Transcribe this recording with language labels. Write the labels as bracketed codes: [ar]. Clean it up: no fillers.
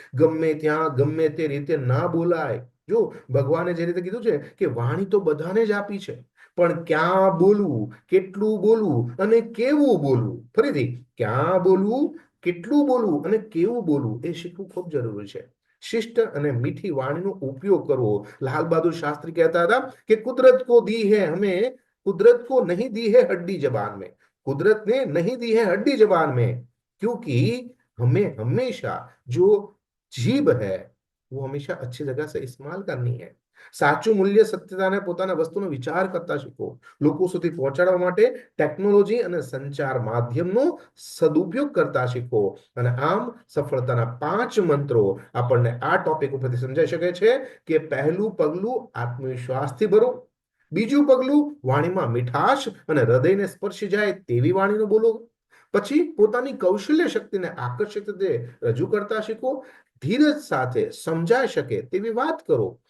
[gu] ગમે ત્યાં ગમે તે રીતે ના બોલાય. જો ભગવાને જે રીતે કીધું છે કે વાણી તો બધાને જ આપી છે, પણ ક્યાં બોલવું, કેટલું બોલવું અને કેવું બોલવું, ફરીથી ક્યાં બોલવું, કેટલું બોલવું અને કેવું બોલવું એ શીખવું ખૂબ જરૂરી છે. શિષ્ટ અને મીઠી વાણીનો ઉપયોગ કરવો. લાલ બહાદુર શાસ્ત્રી કહેતા હતા કે [hi] કુદરત को दी है हमें, कुदरत को नहीं दी है हड्डी जबान में, कुदरत ने नहीं दी है हड्डी जबान में, क्योंकि हमें हमेशा जो जीभ है वो हमेशा अच्छी जगह से इस्तेमाल करनी है. [gu] સાચું મૂલ્ય, સત્યતાને પોતાના વસ્તુનો વિચાર કરતા શીખો. લોકો સુધી પહોંચાડવા માટે ટેકનોલોજી અને સંચાર માધ્યમનો સદુપયોગ કરતા શીખો. અને આમ સફળતાના 5 મંત્રો આપણને આ ટોપિક ઉપરથી સમજાઈ શકે છે કે પહેલું પગલું આત્મવિશ્વાસથી ભરો, બીજું પગલું વાણીમાં મીઠાશ અને હૃદયને સ્પર્શી જાય તેવી વાણીનો બોલો, પછી પોતાની કૌશલ્ય શક્તિને આકર્ષિત રીતે રજૂ કરતા શીખો, ધીરજ સાથે સમજાઈ શકે તેવી વાત કરો.